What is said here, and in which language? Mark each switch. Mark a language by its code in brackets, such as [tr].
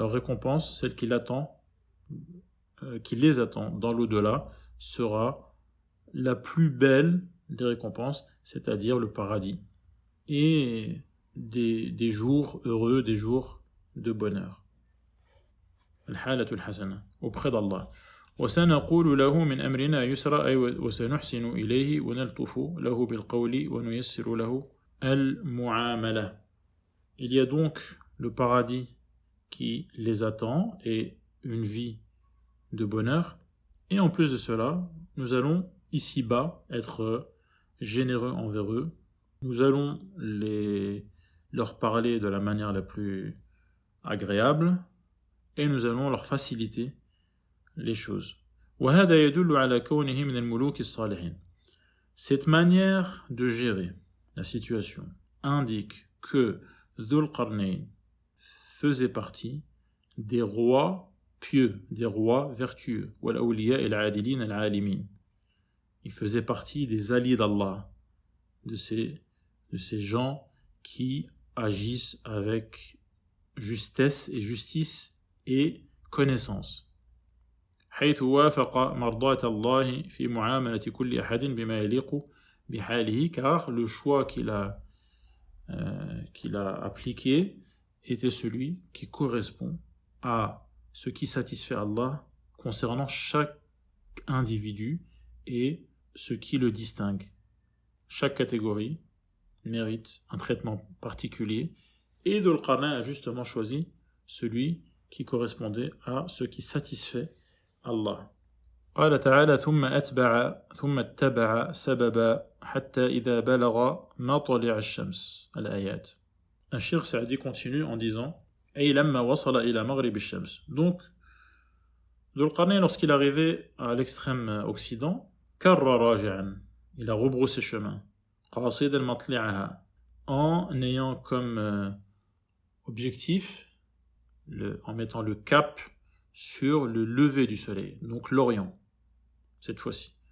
[fr] Leur récompense, celle qui les attend dans l'au-delà, sera la plus belle des récompenses, c'est-à-dire le paradis, et des jours heureux, des jours de bonheur. [ar] Al-halatu al-hasana, [fr] auprès d'Allah. [ar] وسنقول له من أمرنا يسرا أي وسنحسن إليه ونلطف له بالقول ونيسر له المعاملة. [fr] Il y a donc le paradis qui les attend et une vie de bonheur. Et en plus de cela, nous allons ici-bas être généreux envers eux. Nous allons leur parler de la manière la plus agréable et nous allons leur faciliter les choses. [ar] وهذا يدل على كونه من الملوك الصالحين. [fr] Cette manière de gérer la situation indique que Dhul Qarnayn faisait partie des rois pieux, des rois vertueux. [ar] والأولياء العادلين العالمين. [fr] Il faisait partie des alliés d'Allah, de ces gens qui agissent avec justesse et justice et connaissance. [ar] حيث وافق مرضاة الله في معاملة كل أحد بما يليق بحاله, [fr] car le choix qu'il a appliqué était celui qui correspond à ce qui satisfait Allah concernant chaque individu et ce qui le distingue. Chaque catégorie mérite un traitement particulier et Dhul Qarnayn a justement choisi celui qui correspondait à ce qui satisfait Allah. [ar] قال تعالى ثم اتبع سببا حتى إذا بلغ مطلع الشمس الآيات. [fr] Un Cheikh Saadi continue en disant [ar] أي لما وصل إلى مغرب الشمس. [fr] Donc, Dhul Qarnayn, lorsqu'il est arrivé à l'extrême occident, [ar] كر راجعا, [fr] il a rebroussé chemin, [ar] قاصدا مطلعها, [fr] en ayant comme objectif, en mettant le cap sur le lever du soleil, donc l'Orient, cette fois-ci.